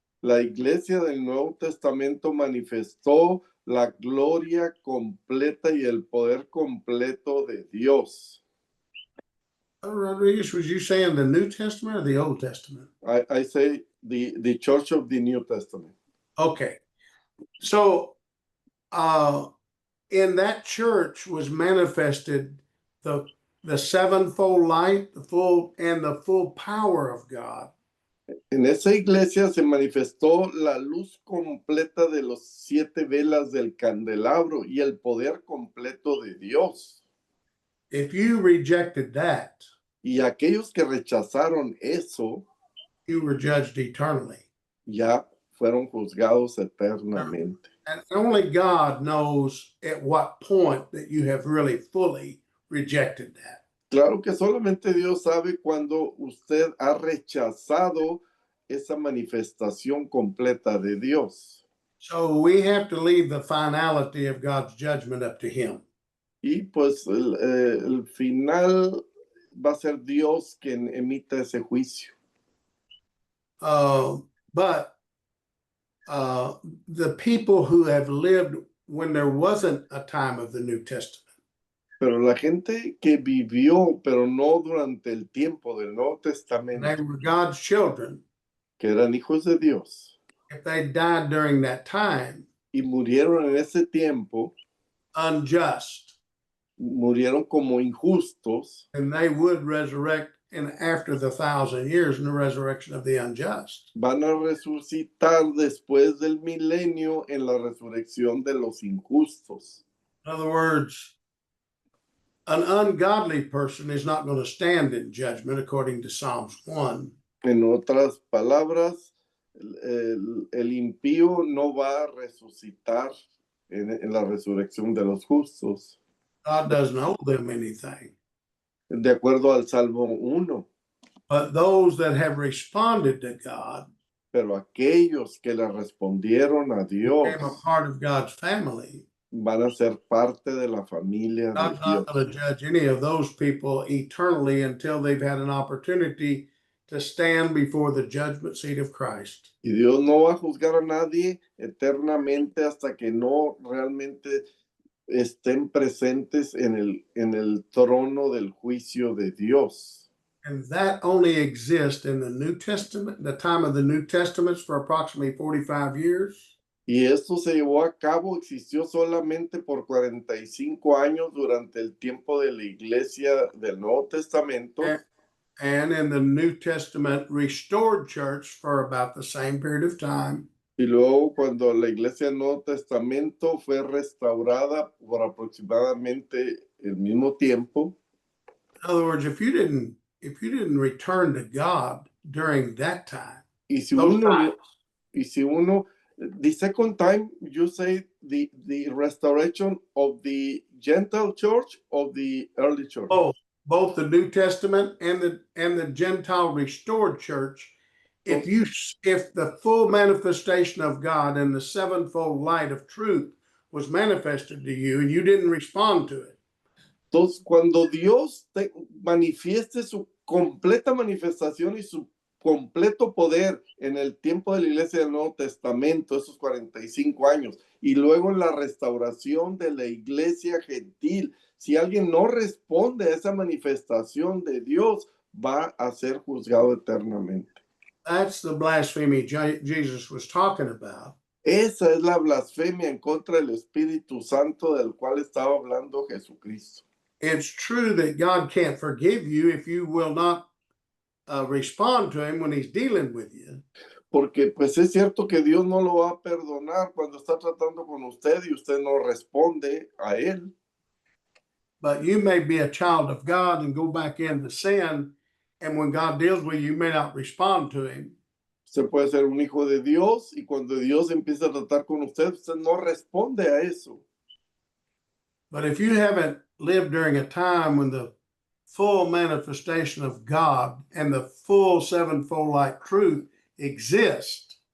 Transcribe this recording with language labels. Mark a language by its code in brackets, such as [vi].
[es] La iglesia del Nuevo Testamento manifestó la gloria completa y el poder completo de Dios. [en] Rodriguez, was you saying the New Testament or the Old Testament? I say the church of the New Testament. Okay. So in that church was manifested the sevenfold light, the full power of God. [es] En esa iglesia se manifestó la luz completa de los 7 velas del candelabro y el poder completo de Dios. [en] If you rejected that, [es] Y aquellos que rechazaron eso [en] you were judged eternally. [es] ya fueron juzgados eternamente. [en] And only God knows at what point that you have really fully rejected that. [es] Claro que solamente Dios sabe cuando usted ha rechazado esa manifestación completa de Dios. [en] So we have to leave the finality of God's judgment up to Him. [es] Y pues el final va a ser Dios quien emita ese juicio. [en] But the people who have lived when there wasn't a time of the New Testament, [es] Pero la gente que vivió, pero no durante el tiempo del Nuevo [en] they [es] Testamento, [en] were God's children. [es] que eran hijos de Dios, [en] If they died during that time, [es] y murieron en ese tiempo, [en] unjust, [es] murieron como injustos, [en] and they would resurrect in after the 1,000 years in the resurrection of the unjust. [es] van a resucitar después del milenio en la resurrección de los injustos. [en] In other words, an ungodly person is not going to stand in judgment according to Psalms 1. [es] En otras palabras, el impío no va a resucitar en la resurrección de los justos, [en] God doesn't owe them anything. [es] de acuerdo al Salmo 1. [en] But those that have responded to God, [es] Pero aquellos que le respondieron a Dios [en] became a part of God's family, [es] van a ser parte de la familia de [en] God's [es] Dios. [en] not going to judge any of those people eternally until they've had an opportunity to stand before the judgment seat of Christ. [es] Y Dios no va a juzgar a nadie eternamente hasta que no realmente estén presentes en el trono del juicio de Dios. [en] And that only exists in the New Testament, the time of the New Testaments for approximately 45 years. [es] Y esto se llevó a cabo, existió solamente por 45 años durante el tiempo de la iglesia del Nuevo Testamento. [en] And in the New Testament restored church for about the same period of time. [es] Y luego cuando la iglesia del Nuevo Testamento fue restaurada por aproximadamente el mismo tiempo. [en] In other words, if you didn't return to God during that time, [es] Y si uno, [en] the second time you say the restoration of the Gentile church of the early church. Both the New Testament and the Gentile restored church, if the full manifestation of God and the sevenfold light of truth was manifested to you and you didn't respond to it. [es] Entonces, cuando Dios te manifieste su completa manifestación y su completo poder en el tiempo de la iglesia del Nuevo Testamento, esos 45 años, y luego en la restauración de la iglesia gentil, si alguien no responde a esa manifestación de Dios, va a ser juzgado eternamente. [en] That's the blasphemy Jesus was talking about. [es] Esa es la blasfemia en contra del Espíritu Santo del cual estaba hablando Jesucristo. [en] It's true that God can't forgive you if you will not respond to him when he's dealing with you. [es] Porque pues es cierto que Dios no lo va a perdonar cuando está tratando con usted y usted no responde a él. [en] But you may be a child of God and go back into sin, and when God deals with you, you may not respond to him. [es] Usted puede ser un hijo de Dios y cuando Dios empieza a tratar con usted, usted no responde a eso. [en] But if you haven't lived during a time when the full manifestation of God and the full sevenfold light truth exist,